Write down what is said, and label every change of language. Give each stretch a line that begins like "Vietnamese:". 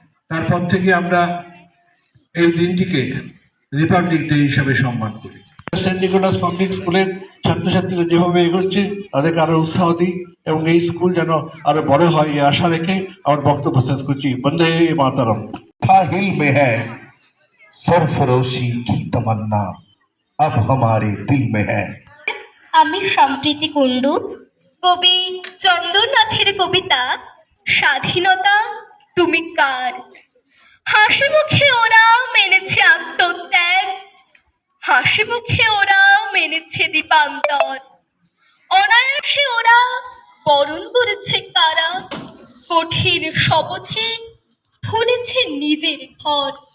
Bangla: তারপর থেকে আমরা এই দিনটিকে রিপাবলিক ডে হিসাবে সম্মান করি। সেন্ট নিকোলাস পাবলিক স্কুলের ছাত্রছাত্রীরা যেভাবে এগোচ্ছে তাদেরকে আরো উৎসাহ দিই এবং এই স্কুল যেন আরো বড় হয় এই আশা রেখে আমার বক্তব্য শেষ করছি। বন্দে মাতরম।
Hindi: साहिल में है सरफरोशी की तमन्ना, अब हमारे दिल में है।
Bangla: আমি সম্প্রীতি কুণ্ডু, কবি চন্দরনাথের কবিতা স্বাধীনতা তুমি কার। হাসি মুখে ওরা মেনেছে আত্মত্যাগ, হাসি মুখে ওরা মেনেছে দীপান্তর, অনায়াসে ওরা বরণ করেছে কারা, কঠিন শপথে ধরেছে নিজের ঘর।